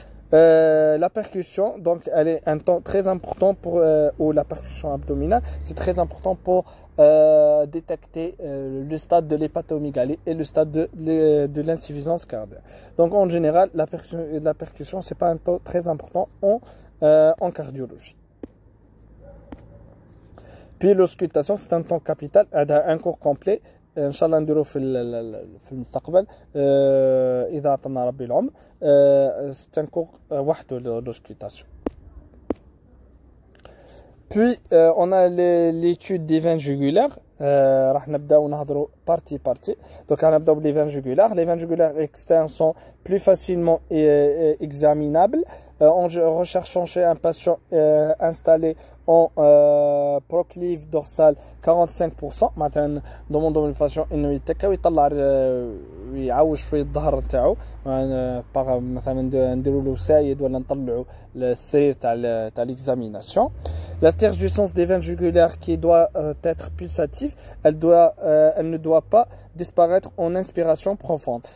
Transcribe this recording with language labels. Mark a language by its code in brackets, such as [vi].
[fr] La percussion, donc, elle est un temps très important pour, ou la percussion abdominale, c'est très important pour détecter le stade de l'hépatomégalie et le stade de l'insuffisance cardiaque. Donc, en général, la percussion, c'est pas un temps très important en cardiologie. Puis l'auscultation, c'est un temps capital, un cours complet. [ar] ان شاء الله نديرو في المستقبل اذا عطانا ربي العمر ستنكو وحده l'auscultation. [fr] Puis on a l'étude des veines jugulaires. [ar] راح نبداو نهضروا [fr] partie donc on نبداو les veines jugulaires. Les veines jugulaires externes sont plus facilement examinables en recherchant chez un patient installé en proclive dorsale 45%. [ar] مثلا [fr] demandons le patient [ar] انه يتكا ويطلع ويعوج شويه الظهر تاعو مثلا نديروا له سايد ولا نطلعوا السرير تاع l'examination. [fr] La tergiversance des veines jugulaires qui doit être pulsative, elle ne doit pas disparaître en inspiration profonde.